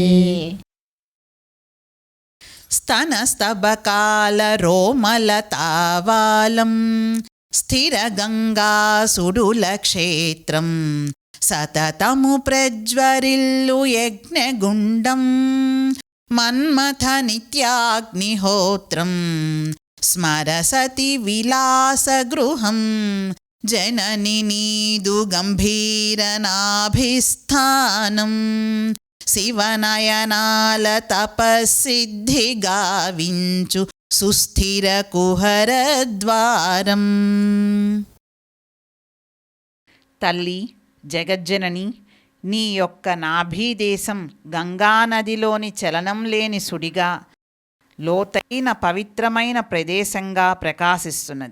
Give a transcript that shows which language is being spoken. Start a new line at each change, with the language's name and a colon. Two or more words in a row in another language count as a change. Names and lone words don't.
Telugu: స్తనస్తబకాలరోమలతావాలం స్థిరగంగాసుడులక్షేత్రం సతతము ప్రజ్వరిల్లు యజ్ఞగుండం మన్మథనిత్యాగ్నిహోత్రం స్మరసతి విలాసగృహం జనని నీదు గంభీరనాభిస్థానం శివనయనాల తపస్సిద్ధి గావించు సుస్థిర కుహరద్వారం. తల్లి జగజ్జనని, నీ యొక్క నాభీదేశం గంగానదిలోని చలనం లేని సుడిగా, లోతైన పవిత్రమైన ప్రదేశంగా ప్రకాశిస్తున్నది.